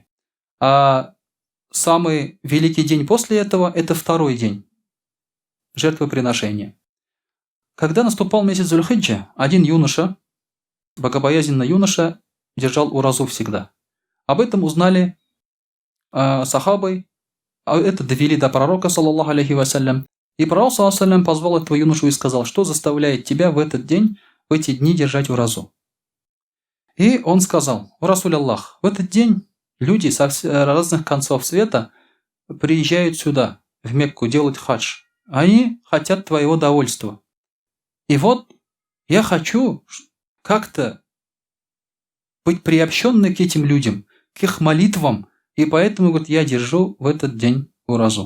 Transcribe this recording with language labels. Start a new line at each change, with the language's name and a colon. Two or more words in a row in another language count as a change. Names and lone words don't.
Russian: А самый великий день после этого – это второй день жертвоприношения. Когда наступал месяц Зульхиджа, один юноша, богобоязненный юноша, держал уразу всегда. Об этом узнали сахабы, это довели до пророка,
Arabic: صلى الله عليه وسلم.
Russian: И пророк,
Arabic: صلى الله عليه وسلم,
Russian: позвал этого юношу и сказал, что заставляет тебя в этот день, в эти дни держать уразу. И он сказал, «О
Arabic: رسول الله,
Russian: в этот день люди со разных концов света приезжают сюда, в Мекку, делать хадж. Они хотят твоего довольства. И вот я хочу как-то быть приобщенной к этим людям, к их молитвам, и поэтому я держу в этот день уразу».